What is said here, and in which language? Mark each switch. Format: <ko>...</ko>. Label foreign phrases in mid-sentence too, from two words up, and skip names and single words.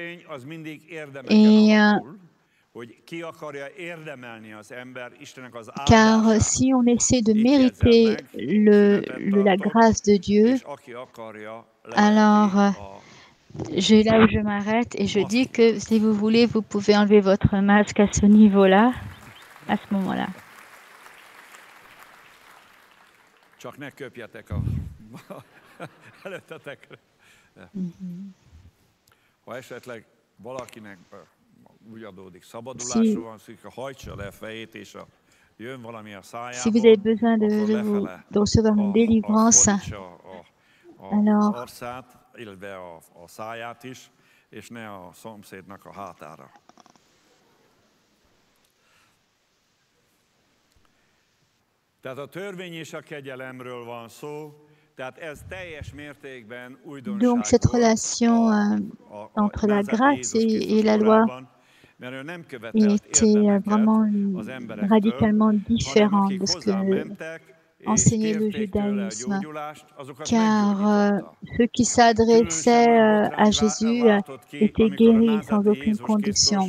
<fr>Et car si on essaie de mériter la grâce de Dieu, alors là où je m'arrête et je dis que si vous voulez, vous pouvez enlever votre masque à ce niveau-là, à ce moment-là.</fr> <hu>Csak ne köpjetek előttetekre. Ha esetleg valakinek úgy adódik, szabadulásról van szó, hajtsa le a fejét, és jön valami a szájából,</hu> <fr>si vous avez besoin de recevoir une délivrance, alors</fr> <hu>arcát, illetve a száját is, és ne a szomszédnak a hátára. Tehát a törvény és a kegyelemről van szó, tehát ez teljes mértékben újdonság.</hu> <fr>Donc cette relation entre la grâce et la loi était vraiment radicalement différente de ce que enseignait le judaïsme, car ceux qui s'adressaient à Jésus étaient guéris sans aucune condition.</fr>